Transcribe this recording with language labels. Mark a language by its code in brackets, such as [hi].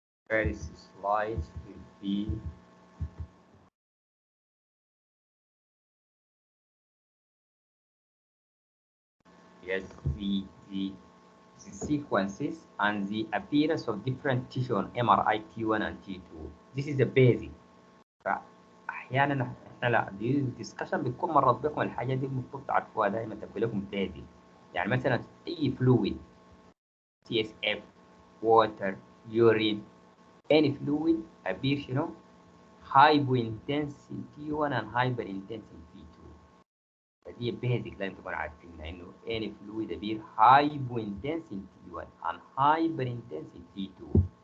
[en] First slide will be yes, the sequences and the appearance of different tissue on MRI T1 and T2. This is the basic. [ar] فأحيانا احنا لا دي الدسكشن بتكون مرات بكم الحاجات دي المفروض تعرفوها دايما، تبقى لكم بيزك. يعني مثلا أي فلويد [en] CSF water urine any fluid appear [ar] شنو [en] hypo intense in T1 and hyper intense in T2. [ar] فدي بيزك لازم تكونوا عارفينها انه [en] any fluid appear hypo intense in T1 and hyper intense in T2.